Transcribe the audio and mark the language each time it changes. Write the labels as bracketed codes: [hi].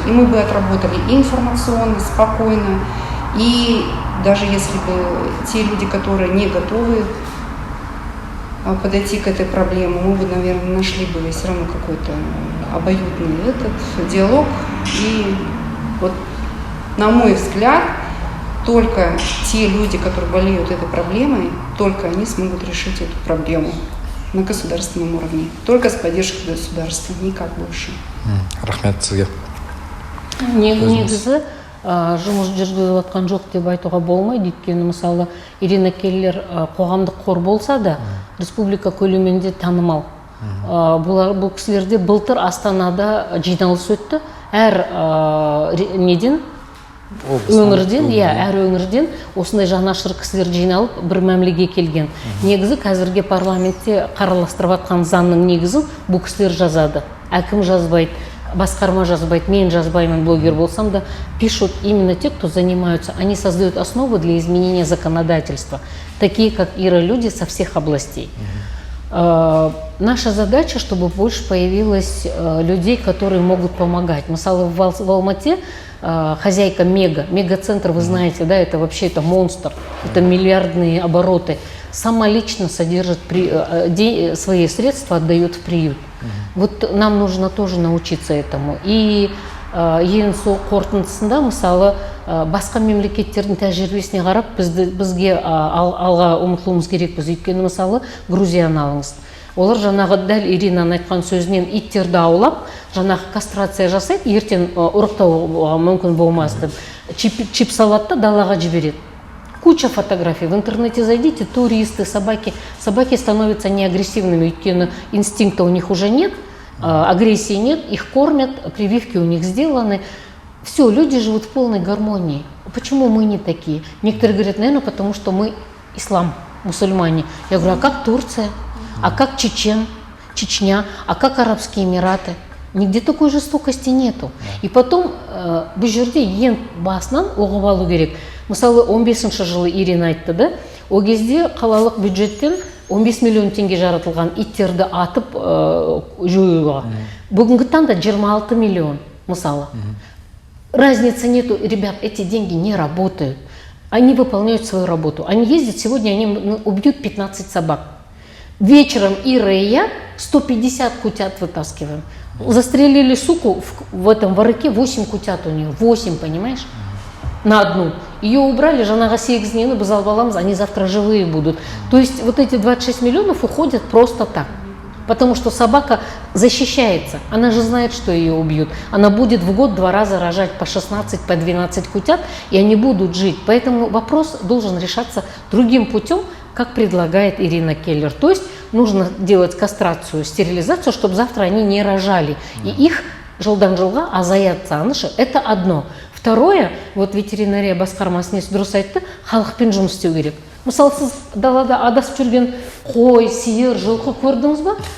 [ru] И мы бы отработали и информационно, спокойно, и даже если бы те люди, которые не готовы подойти к этой проблеме, мы бы, наверное, нашли бы все равно какой-то обоюдный этот диалог. И вот, на мой взгляд, только те люди, которые болеют этой проблемой, только они смогут решить эту проблему на государственном уровне. Только с поддержкой государства, никак больше. [kk] Рахмет сізге. Негізі жұмыс жүргізіп жатқан жоқ деп айтуға болмайды. Өйткені мысалы Ирина Келлер қоғамдық қор болса да республика көлемінде танымал. Бұл кісілерде былтыр Астанада жиналыс өтті. Әр неден өңірден, әр өңірден осындай жанашыр кісілер жиналып бір мәмілеге келген. Негізі қазірге парламентте қараластырып жатқан заңның негізін бұл кісілер жазады. Әкім жазбайды, басқарма жазбайды, мен жазбаймын, блогер болсам да, [ru] пишут именно те, кто занимаются. Они создают основу для изменения законодательства, такие как Ира, люди со всех областей. Наша задача, чтобы больше появилось людей, которые могут помогать. [kk] Мысалы, [ru] в Алмате хозяйка мега-центр, вы знаете, да, это вообще это монстр, это миллиардные обороты. Сама лично содержит свои средства, отдает в приют. Вот нам нужно тоже научиться этому. [kk] И ең сол қорытындысында, мысалы, басқа мемлекеттердің тәжірибесіне қарап, бізге алға ұмтылуымыз керекпіз. Өйткені, мысалы, Грузияны алыңыз. Олар жаңағы дәл Иринаның айтқан сөзінен иттерді аулап, жаңағы кастрация жасайды, ертең ұрықтауға мүмкін болмас деп. Чип салады да далаға жібереді. [ru] Куча фотографий. В интернете зайдите, туристы, собаки. Собаки становятся неагрессивными, [kk] өйткені [ru] инстинкта у них уже нет, агрессии нет, их кормят, прививки у них сделаны. Все, люди живут в полной гармонии. Почему мы не такие? Некоторые говорят, наверное, потому что мы ислам, мусульмане. Я говорю, а как Турция? А как Чечня? А как Арабские Эмираты? Нигде такой жестокости нету. И потом, [kk] бұл жерде ең басынан оғып алу керек. Мысалы, 15-ші жылы Ирина айтты, да? О кезде қалалық бюджеттен 15 миллион теңге жаратылған иттерді атып жоюға. Бүгінгі таңда 26 миллион, мысалы. [ru] Разницы нету, ребят, эти деньги не работают. Они выполняют свою работу. Они ездят, сегодня они убьют 15 собак. Вечером Ира и я 150 кутят вытаскиваем. Застрелили суку в этом ворыке, 8 кутят у нее. 8, понимаешь? На одну. Ее убрали, [kk] жаңағы 8-нені біз алып аламыз, [ru] они завтра живые будут. То есть вот эти 26 миллионов уходят просто так. Потому что собака защищается. Она же знает, что ее убьют. Она будет в год 2 раза рожать по 16, по 12 кутят, и они будут жить. Поэтому вопрос должен решаться другим путем, как предлагает Ирина Келлер. То есть нужно делать кастрацию, стерилизацию, чтобы завтра они не рожали. [kk] И их жылдан жылға азаятса анышы. [ru] Это одно. Второе, вот [kk] ветеринария басқармасының дұрыс айтты, халықпен жұмыс істеу керек. Мысалы, сіз далада адасып жүрген қой, сиыр, жылқы көрдіңіз ба?